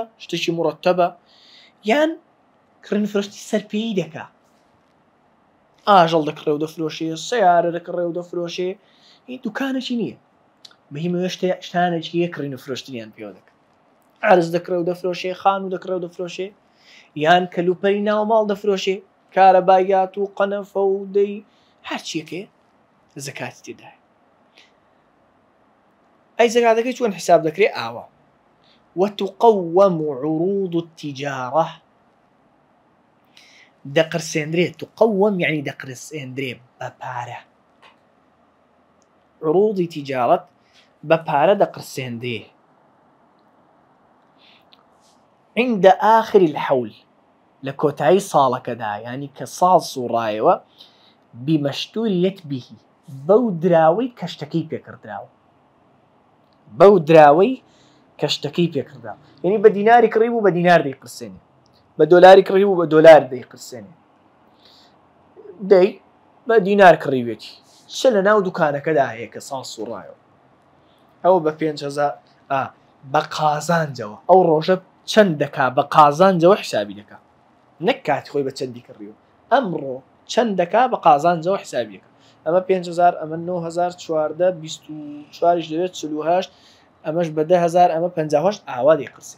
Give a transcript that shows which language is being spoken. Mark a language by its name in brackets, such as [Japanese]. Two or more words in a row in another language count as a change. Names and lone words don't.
[Central Kurdish] شتێکی مڕەتەبە یان کڕین فرۆشتی سەرپێی دەکا ئاژەڵ دەکڕێ و دەفرۆشێ سیارە دەکڕێ و دەفرۆشێ هیچ دوکانێکی نییە بەهیمەوە شتانێکی هەیە کڕین و فرۆشتنیان پێوە دەکە عەرز دەکڕێ و دەفرۆشێ خان و دەکڕێ و دەفرۆشێ یان کەلوپەری ناو ماڵ دەفرۆشێ کارەبایات و قەنەفە و دەی هەرچیەکێ زەکاتی تێدایە. ئەی زەکاتەکەی چۆن حیساب دەکرێ ئاوە [Arabic] وتقوم عروض التجارة [Central Kurdish] دەقرسێندرێت تقوم يعني دەقرسێندرێ بە پارە عروضی تیجارەت بە پارە دەقرسێندرێ [Arabic] عند آخر الحول [Central Kurdish] لە کۆتایی ساڵەکەدا ینی کە ساڵ سوڕایەوە [Arabic] بمەشتوریەت بیهی [Central Kurdish] بەو دراوەی کەشتەکەی پێکردراوە بەو دراوەی کەشتەکەی پێکردا یعنی بە دیناری کڕی بوو بە دینار دەیقرسێنێ بە دۆلاری کڕی بوو بە دۆلار دەیقرسێنێ دەی بە دینار کڕیوێتی چ لە ناو دوکانەکەدا هەیە کە ساڵ سوڕایەوە ئەوە بە 5,000 بە قازانجەوە ئەو ڕۆژە چەند دەکا بە قازانجەوە حسابی دەکا نەک کاتی خۆی بە چەندی کڕیوە ئەمڕۆ چەند دەکا بە قازانجەوە حسابی دەکا ئەمە 5,000 ئەمە 9,000 چواردە 24 دەوێت 48 ئەمەش بە 10,000 ئەمە 58 ئاوا دەیقرسێ.